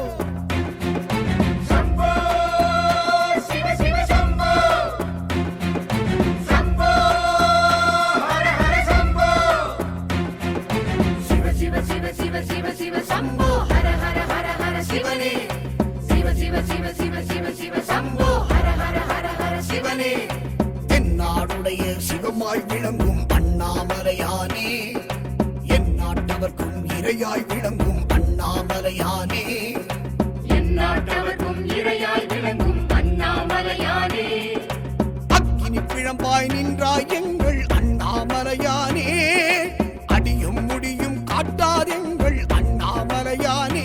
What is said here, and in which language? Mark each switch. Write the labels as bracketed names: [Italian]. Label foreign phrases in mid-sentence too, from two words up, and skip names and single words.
[Sanskrit] शम्भो शिव शिव शम्भो शम्भो हर हर शम्भो शिव शिव शिव शिव शिव शिव शम्भो हर हर हर हर शिवने शिव शिव शिव शिव शिव शिव शम्भो हर हर हर हर शिवने [Tamil] தென்னாடுடைய சிவமாய் விளங்கும் அண்ணாமலையானே என் நாட்டவர்க்கும் இரையாய் விளங்கும் அண்ணாமலையானே எந்நாட்டவர்க்கும் இறையாய் விளங்கும் அண்ணாமலையானே அக்கினி பிழம்பாய் நின்றாய் எங்கள் அண்ணாமலையானே அடியும் முடியும் காட்டாதெங்கள் அண்ணாமலையானே